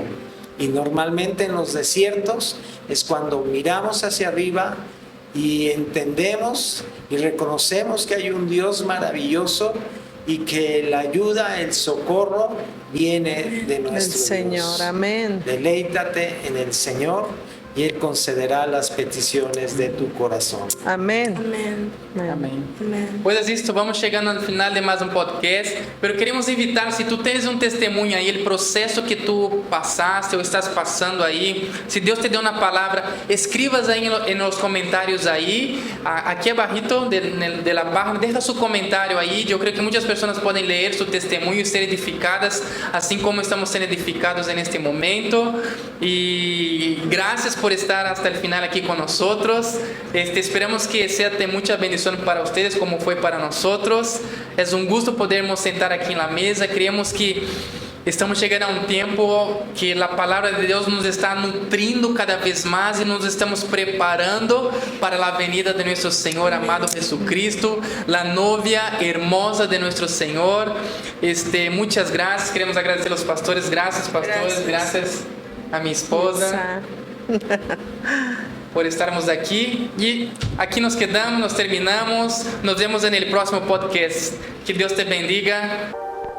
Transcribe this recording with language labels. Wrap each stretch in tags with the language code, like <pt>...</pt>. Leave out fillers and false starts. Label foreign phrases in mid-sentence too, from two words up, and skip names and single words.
<es>Y normalmente en los desiertos es cuando miramos hacia arriba y entendemos y reconocemos que hay un Dios maravilloso y que la ayuda, el socorro viene de nuestro Señor. Dios. Amén. Deleítate en el Señor y Él concederá las peticiones de tu corazón. Amén. Amén.</es> <pt>Amém. Amém. Pois é isso, vamos chegando ao final de mais um podcast,</pt> <es>pero queremos invitar,</es> <pt>se tu tens um testemunho aí, o processo que tu passaste ou estás passando aí, se Deus te deu uma palavra, escribas aí nos comentários aí, aqui</pt> <es>abajito de la página, deja su</es> <pt>comentário aí, eu creio que muitas pessoas podem ler su testemunho e ser edificadas, assim como estamos sendo edificados neste momento, e graças por estar</pt> <es>hasta el final aquí con nosotros. Esperamos que sea de mucha bendición para ustedes como fue para nosotros. Es un gusto podermos sentar aquí en la mesa.</es> <pt>Creemos que estamos chegando a um tempo que a palavra de Deus nos está nutrindo cada vez mais e nos estamos preparando para a venida de nosso Senhor amado Jesucristo, a</pt> <es>novia hermosa</es> <pt>de nosso Senhor. Muitas graças. Queremos agradecer aos pastores. Graças, pastores. Graças a minha esposa por estarmos aqui. E aqui</pt> <es>nos quedamos,</es> <pt>nos terminamos. Nos vemos no próximo podcast. Que Deus te bendiga.</pt>